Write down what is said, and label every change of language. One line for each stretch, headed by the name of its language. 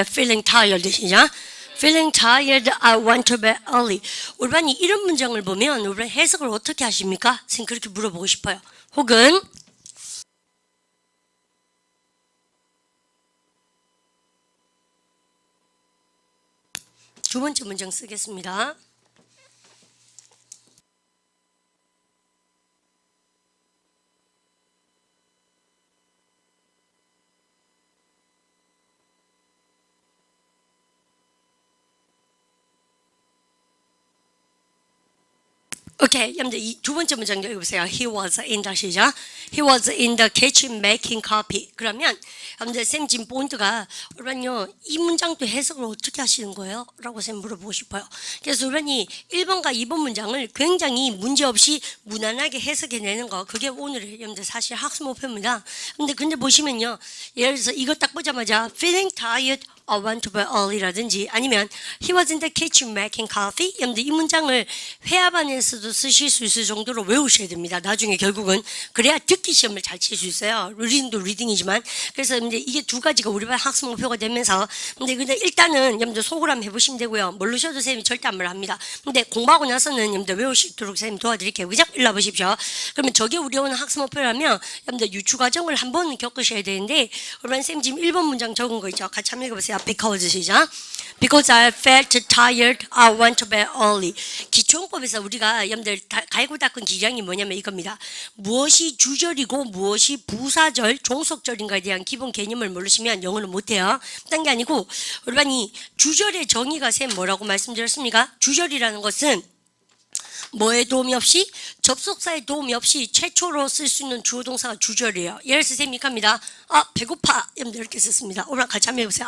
English: Feeling tired
Korean: 시작.
English: Feeling tired, I want to bed early.
Korean: 우리 반이 이런 문장을 보면 우리 해석을 어떻게 하십니까? 선생님 그렇게 물어보고 싶어요. 혹은 두 번째 문장 쓰겠습니다. 오케이, 여러분들 이 두 번째 문장 읽어보세요.
English: He was in the
Korean: 시작.
English: He was in the kitchen making coffee.
Korean: 그러면 여러분들 쌤 지금 포인트가 우리는요 이 문장도 해석을 어떻게 하시는 거예요? 라고 쌤 물어보고 싶어요. 그래서 우리는 1번과 2번 문장을 굉장히 문제없이 무난하게 해석해내는 거 그게 오늘의 여러분들 사실 학습 목표입니다. 근데 보시면요 예를 들어서 이거 딱 보자마자
English: feeling tired I want to bed early
Korean: 라든지 아니면
English: he was in the kitchen making coffee.
Korean: 여러분들 이 문장을 회화반에서도 쓰실 수 있을 정도로 외우셔야 됩니다. 나중에 결국은 그래야 듣기 시험을 잘 칠 수 있어요. 리딩도 리딩이지만 그래서 이제 이게 두 가지가 우리 반 학습 목표가 되면서 근데 일단은 여러분들 속으로 한번 해보시면 되고요. 모르셔도 선생님이 절대 안 말합니다. 근데 공부하고 나서는 여러분들 외우시도록 선생님 도와드릴게요. 그죠? 일로 보십시오. 그러면 저게 우리 오늘 학습 목표라면 여러분들 유추 과정을 한 번은 겪으셔야 되는데 그러면 선생님 지금 1번 문장 적은 거 있죠? 같이 한번 읽어보세요.
English: Because
Korean: 시작.
English: Because I felt tired, I went to bed early.
Korean: 기초용법에서 우리가 여러분들 갈고 닦은 기량이 뭐냐면 이겁니다. 무엇이 주절이고 무엇이 부사절, 종속절인가에 대한 기본 개념을 모르시면 영어는 못해요. 딴 게 아니고 우리 반이 주절의 정의가 쌤 뭐라고 말씀드렸습니까? 주절이라는 것은 뭐의 도움이 없이 접속사의 도움이 없이 최초로 쓸 수 있는 주어 동사가 주절이에요. 예를 들어서 쌤이 합니다. 배고파. 여러분들 이렇게 썼습니다. 오늘 같이 한번 해보세요.